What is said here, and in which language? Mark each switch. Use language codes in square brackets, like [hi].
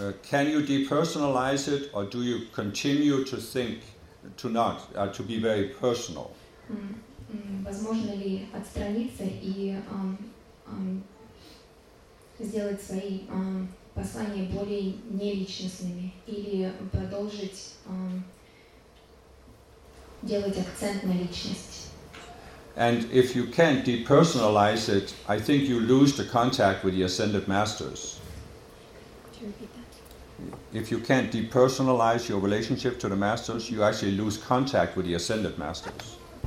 [en] Can you depersonalize it, or do you continue to think, to be very personal? [ru] Возможно ли отстраниться и сделать свои послания более неличностными, или продолжить делать акцент на личность? [en] And if you can't depersonalize it, I think you lose the contact with the ascended masters. Could you repeat that? If you can't depersonalize your relationship to the masters, you actually lose contact with the ascended masters.